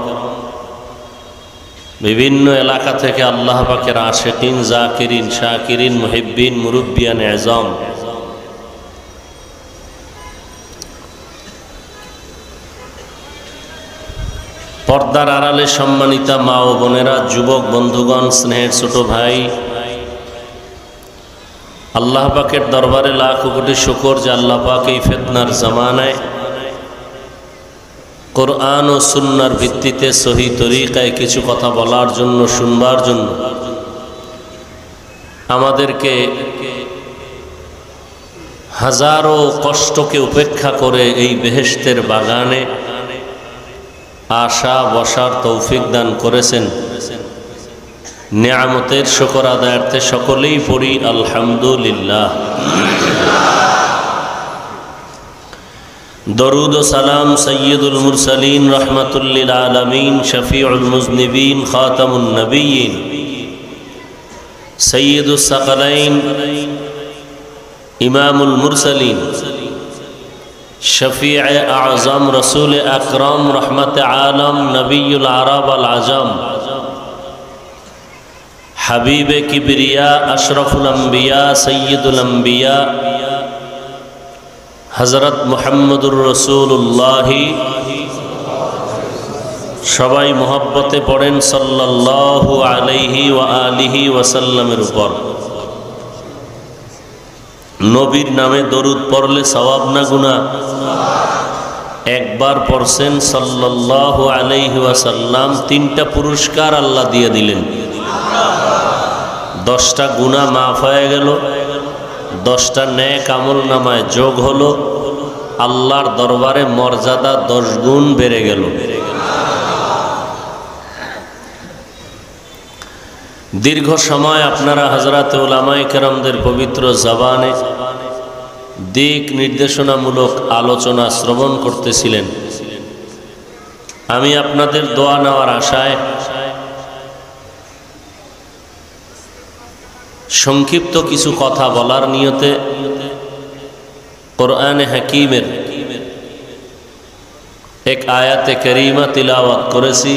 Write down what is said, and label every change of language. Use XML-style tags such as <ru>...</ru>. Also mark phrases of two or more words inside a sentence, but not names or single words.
<bn>বিভিন্ন এলাকা থেকে আল্লাহ পাকের আশেকীন জাকেরীন শাকেরীন মুহিব্বীন মুরুব্বিয়ান এজাম পর্দার আড়ালে সম্মানিতা মা ও বোনেরা যুবক বন্ধুগণ স্নেহের ছোট ভাই আল্লাহ পাকের দরবারে লাখ কোটি শুকর যে আল্লাহ পাক এই ফিতনার জমানায় কুরআন আর সুন্নার ভিত্তিতে সহি তরিকায় কিছু কথা বলার জন্য শুনবার জন্য আমাদেরকে হাজারো কষ্টকে উপেক্ষা করে এই বেহেশতের বাগানে আশায় বসার তৌফিক দান করেছেন নিয়ামতের শুকর আদায়ার্থে সকলেই পড়ি আলহামদুলিল্লাহ দরুদ ও সালাম</bn> <ar>سيد المرسلين رحمة للعالمين شفيع المذنبين خاتم النبيين سيد الثقلين إمام المرسلين شفيع أعظم رسول أكرم رحمة عالم نبي العرب والعجم حبيب كبريا أشرف الأنبياء سيد الأنبياء حضرة محمد رسول الله</ar> <bn>সবাই মোহাব্বতে পড়েন</bn> <ar>صلى الله عليه وآله وسلم</ar> <bn>উপর নবীর নামে দরুদ পড়লে সওয়াব না গুনা একবার পড়ছেন</bn> <ar>صلى الله عليه وسلم</ar> <bn>তিনটা পুরস্কার আল্লাহ দিয়ে দিলেন 10টা গুনাহ মাফ হয়ে গেল 10টা নেক আমল নামায় যোগ হলো আল্লাহর দরবারে মর্যাদা 10 গুণ বেড়ে গেল দীর্ঘ সময় আপনারা হযরত উলামায়ে কেরামদের পবিত্র জবানে দিক নির্দেশনামূলক আলোচনা শ্রবণ করতেছিলেন আমি আপনাদের দোয়া নেওয়ার আশায় সংক্ষিপ্ত কিছু কথা বলার নিয়তে কোরআনে হাকিমের এক আয়াতে করিমা তিলাওয়াত করেছি।</bn>